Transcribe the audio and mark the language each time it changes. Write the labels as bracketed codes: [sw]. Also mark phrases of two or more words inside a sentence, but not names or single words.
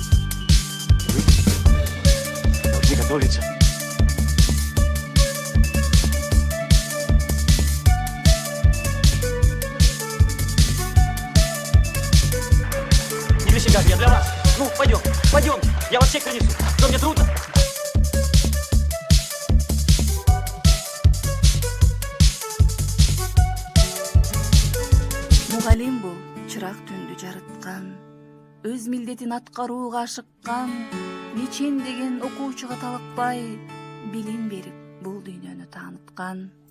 [ru] Вы должны готовиться. Как я для вас. Ну, пойдем, пойдемте. Я вас всех принесу. Что, мне трудно? [ky] Мугалим бул чырак түндү жарыткан, өз милдетин аткарууга ашыккан, мечен деген окуучуга талыкпай, билим берип бул дүйнөнү тааныткан.